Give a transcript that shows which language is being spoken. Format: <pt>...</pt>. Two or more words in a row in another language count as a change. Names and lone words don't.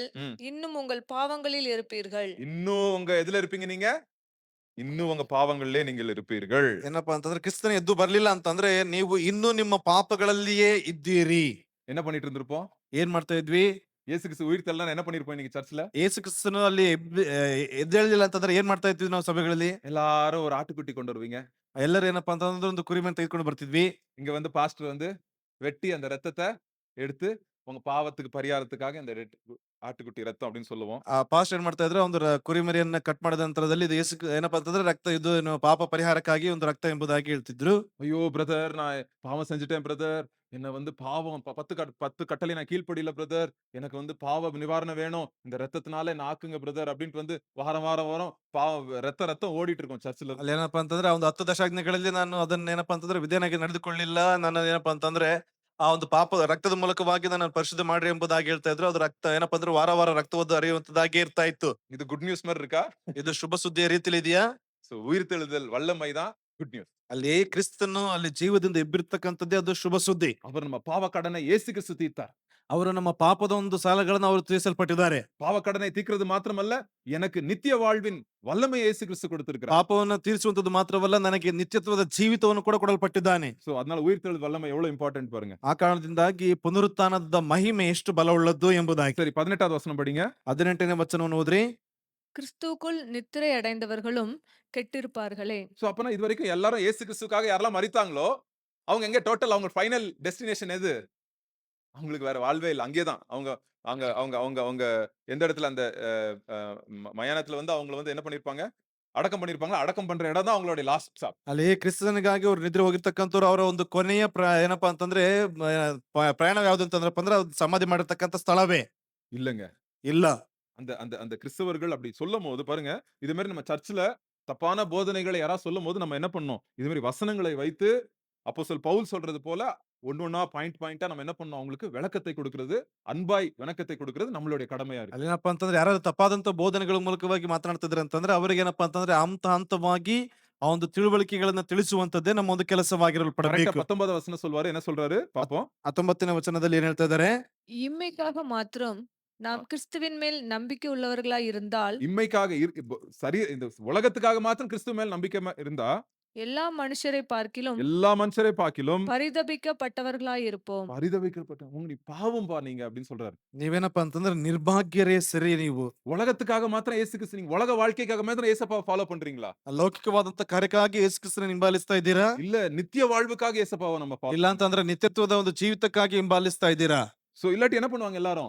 <ta>ம். இன்னும் உங்கள் பாவங்களில் இருப்பீர்கள். இன்னும் உங்க எதுல இருப்பீங்க நீங்க? இன்னும் உங்க பாவங்களிலே நீங்கள் இருப்பீர்கள்.</ta> <kn>ಏನಪ್ಪಾ ಅಂತಂದ್ರೆ ಕ್ರಿಸ್ತನ ಎದ್ದು ಬರ್ಲಿಲ್ಲ ಅಂತಂದ್ರೆ ನೀವು ಇನ್ನೂ ನಿಮ್ಮ ಪಾಪಗಳಲ್ಲಿಯೇ ಇದ್ದೀರಿ.</kn> <ta>என்ன பண்ணிட்டு இருந்திருப்போம்?</ta> <kn>ಏನ್ ಮಾಡ್ತಾ ಇದ್ವಿ?</kn> <ta>இயேசு கிறிஸ்து உயிர் தெள்ளனா என்ன பண்ணிருப்போம் நீங்க சர்ச்சில்?</ta> <kn>ಯೇಸು ಕ್ರಿಸ್ತನು ಅಲ್ಲಿ ಎದ್ದೇಳಲಿಲ್ಲ ಅಂತಂದ್ರೆ ಏನ್ ಮಾಡ್ತಾ ಇದ್ವಿ ನಾವು ಸಭೆಗಳಲ್ಲಿ?</kn> <ta>எல்லாரும் ஒரு ஆட்டுக்குட்டி கொண்டு வருவீங்க.</ta> <kn>ಎಲ್ಲರೂ ಏನಪ್ಪಾ ಅಂತಂದ್ರೆ ಒಂದು ಕುರಿಮರಿ ತೆಗೆದುಕೊಂಡು ಬರ್ತಿದ್ವಿ.</kn> <ta>இங்க வந்து பாஸ்டர் வந்து வெட்டி அந்த ரத்தத்தை எடுத்து உங்க பாவத்துக்கு பரிகாரத்துக்காக இந்த ஆட்டுக்குட்டி ரத்தம் அப்படின்னு சொல்லுவோம்.</ta> <kn>ಆ ಪಾಸ್ಟ್ ಏನ್ ಮಾಡ್ತಾ ಇದ್ರೆ, ಒಂದು ಕುರಿಮರಿಯನ್ನ ಕಟ್ ಮಾಡಿದ ನಂತರದಲ್ಲಿ ಇದು ಯೇಸು ಏನಪ್ಪಾ ಅಂತಂದ್ರೆ ರಕ್ತ, ಇದು ಪಾಪ ಪರಿಹಾರಕ್ಕಾಗಿ ಒಂದು ರಕ್ತ ಎಂಬುದಾಗಿ ಹೇಳ್ತಿದ್ರು.</kn> <ta>ஐயோ பிரதர், நான் பாவம் செஞ்சுட்டேன் பிரதர். என்ன வந்து பாவம் 10 கட்டளை நான் கீழ்ப்படியில பிரதர். எனக்கு வந்து பாவ நிவாரணம் வேணும். இந்த ரத்தத்தினால என்ன ஆக்குங்க பிரதர் அப்படின்ட்டு வந்து வாரம் வாரம் வாரம் ரத்தம் ஓடிட்டு இருக்கும் சர்ச்சில்.</ta> <kn>ಅಲ್ಲಿ ಏನಪ್ಪಾ ಅಂತಂದ್ರೆ ಒಂದು 10 ದಶಾಜ್ಞೆಗಳಲ್ಲಿ ನಾನು ಅದನ್ನ ಏನಪ್ಪಾ ಅಂತಂದ್ರೆ ವಿಧೇಯನಾಗಿ ನಡೆದುಕೊಳ್ಳಿಲ್ಲ, ನನ್ನ ಏನಪ್ಪಾ ಅಂತಂದ್ರೆ ಆ ಒಂದು ಪಾಪ ರಕ್ತದ ಮೂಲಕವಾಗಿ ನನ್ನ ಪರಿಶುದ್ಧ ಮಾಡ್ರಿ ಎಂಬುದಾಗಿ ಹೇಳ್ತಾ ಇದ್ರು. ಅದು ರಕ್ತ ಏನಪ್ಪಾ ಅಂದ್ರೆ ವಾರ ವಾರ ರಕ್ತವದ್ದು ಹರಿಯುವಂತದಾಗಿ ಇರ್ತಾ ಇತ್ತು.</kn> <ta>இது</ta> <en>good news</en> <ta>மாதிரி இருக்கா?</ta> <kn>ಇದು ಶುಭ ಸುದ್ದಿಯ ರೀತಿಯಲ್ಲಿ ಇದೆಯಾ?</kn> <ta>சோ உயிர்த்தெழுதல் வல்லமை தான்</ta> <en>good news.</en> <kn>ಅಲ್ಲಿ ಕ್ರಿಸ್ತನು ಅಲ್ಲಿ ಜೀವದಿಂದ ಎಬ್ಬಿರ್ತಕ್ಕಂಥದ್ದೇ ಅದು ಶುಭ ಸುದ್ದಿ.</kn> <ta>அவர் நம்ம பாவ கடனை இயேசு கிறிஸ்து தீர்த்தார்.</ta> <kn>ಅವರು ನಮ್ಮ ಪಾಪದ ಒಂದು ಸಾಲಗಳನ್ನು ಅವರು ತೀರಿಸಲ್ಪಟ್ಟಿದ್ದಾರೆ.</kn> <ta>பாவ கடனை தீர்க்கிறது மாத்திரமல்ல, எனக்கு நித்திய வாழ்வின் வல்லமை இயேசு கிறிஸ்து கொடுத்திருக்கிறார்.</ta> <kn>ಪಾಪವನ್ನು ತೀರಿಸುವಂತದ್ದು ಮಾತ್ರವಲ್ಲ, ನನಗೆ ನಿತ್ಯತ್ವದ ಜೀವಿತವನ್ನು ಕೂಡ ಕೊಡಲ್ಪಟ್ಟಿದ್ದಾನೆ.</kn> <ta>சோ அதனால உயிர்த்தெழுதல் வல்லமை எவ்வளவு இம்பார்ட்டன்ட் பாருங்க.</ta> <kn>ಆ ಕಾರಣದಿಂದಾಗಿ ಪುನರುತ್ಥಾನದ ಮಹಿಮೆ ಎಷ್ಟು ಬಲವುಳ್ಳದ್ದು ಎಂಬುದಾಗಿ.</kn> <ta>சரி 18வது வசனம் படிங்க.</ta> <kn>18ನೇ ವಚನವನ್ನು ಓದ್ರಿ.</kn> <ta>கிறிஸ்துவுக்குள் நித்திரை அடைந்தவர்களும் கெட்டிருப்பார்களே. சோ அப்பனா இது வரைக்கும் எல்லாரும் இயேசு கிறிஸ்துக்காக யாரெல்லாம் மரித்தாங்களோ அவங்க எங்க டோட்டல் அவங்க</ta> <en>final destination</en> <ta>எது? அவங்களுக்கு வேற வாழ்வே இல்ல. அங்கேதான் அவங்க அவங்க அவங்க அவங்க அவங்க எந்த இடத்துல அந்த மயானத்துல வந்து அவங்கள வந்து என்ன பண்ணிருப்பாங்க? அடக்கம் பண்ணிருப்பாங்க. அடக்கம் பண்ற இடம் தான் அவங்களுடைய</ta> <en>last stop.</en> <kn>ಅಲ್ಲಿ ಕ್ರಿಸ್ತನಿಗಾಗಿ ಅವ್ರು ನಿದ್ರೆ ಹೋಗಿರ್ತಕ್ಕಂಥವ್ರು, ಅವರ ಒಂದು ಕೊನೆಯ ಏನಪ್ಪಾ ಅಂತಂದ್ರೆ ಪ್ರಯಾಣ ಯಾವ್ದು ಅಂತಂದ್ರಪ್ಪ ಅಂದ್ರೆ ಅದು ಸಮಾಧಿ ಮಾಡಿರ್ತಕ್ಕಂಥ ಸ್ಥಳವೇ</kn> <ta>இல்லங்க.</ta> <kn>ಇಲ್ಲ.</kn> <ta>அந்த அந்த அந்த கிறிஸ்தவர்கள் அப்படி சொல்லும்போது பாருங்க, இது மாதிரி நம்ம சர்ச்சில் தப்பான போதனைகளை யாராவது சொல்லும்போது நம்ம என்ன பண்ணோம்? இது மாதிரி வசனங்களை வைத்து அப்போஸ்தலன் பவுல் சொல்றது போல ஒன்னொன்னா பாயிண்டா நம்ம என்ன பண்ணோம்? அவங்களுக்கு விளக்கத்தை கொடுக்கிறது, அன்பாய் விளக்கத்தை கொடுக்கிறது நம்மளுடைய கடமையா இருக்கு.</ta> <kn>ಅಲ್ಲೇನಪ್ಪಾ ಅಂತಂದ್ರೆ ಯಾರು ತಪ್ಪಾದಂತ ಬೋಧನೆಗಳ ಮೂಲಕವಾಗಿ ಮಾತನಾಡ್ತಿದ್ರೆ ಅಂತಂದ್ರೆ ಅವ್ರಿಗೆ ಏನಪ್ಪಾ ಅಂತಂದ್ರೆ ಹಂತವಾಗಿ ಆ ಒಂದು ತಿಳುವಳಿಕೆಗಳನ್ನ ತಿಳಿಸುವಂತದ್ದೇ ನಮ್ಮ ಒಂದು ಕೆಲಸವಾಗಿರಲ್ಪಡಬೇಕು.</kn> <ta>19வது வசனம் சொல்வாரு. என்ன சொல்றாரு பாப்போம்.</ta> <kn>19ನೇ ವಚನದಲ್ಲಿ ಏನ್ ಹೇಳ್ತಾ ಇದ್ದಾರೆ?</kn> <ta>இம்மைக்காக மாத்திரம் நாம் கிறிஸ்துவின் மேல் நம்பிக்கை உள்ளவர்களாய் இருந்தால் இம்மைக்காக சரி, இந்த உலகத்துக்காக மாத்திரம் கிறிஸ்துவ மேல் நம்பிக்கை இருந்தா எல்லா மனுஷரை பார்க்கிலும் எல்லா மனுஷரை பார்க்கிலும் பரிதபிக்கப்பட்டவர்களாயிருப்போம். பரிதபிக்கப்பட்ட நீ பாவம் பா நீங்க அப்படின்னு சொல்றாரு.</ta> <kn>ನೀವೇನಪ್ಪಾ ಅಂತಂದ್ರೆ ನಿರ್ಭಾಗ್ಯರೇ ಸರಿ ನೀವು.</kn> <ta>உலகத்துக்காக மாத்திரம் இயேசு கிறிஸ்து, நீங்க உலக வாழ்க்கைக்காக மாத்திரம் ஏசப்பா ஃபாலோ பண்றீங்களா?</ta> <kn>ಲೌಕಿಕವಾದಂತ ಕಾರ್ಯಕ್ಕಾಗಿ ಯೇಸು ಕ್ರಿಸ್ತನ ಹಿಂಬಾಲಿಸ್ತಾ ಇದ್ದೀರಾ?</kn> <ta>இல்ல ನಿತ್ಯ வாழ்வுக்காக ஏசப்பாவை நம்ம</ta> <kn>ಇಲ್ಲ ಅಂತಂದ್ರೆ ನಿತ್ಯತ್ವದ ಒಂದು ಜೀವಿತಕ್ಕಾಗಿ ಹಿಂಬಾಲಿಸ್ತಾ ಇದ್ದೀರಾ?</kn> <ta>சோ இல்லாட்டி என்ன பண்ணுவாங்க எல்லாரும்?</ta>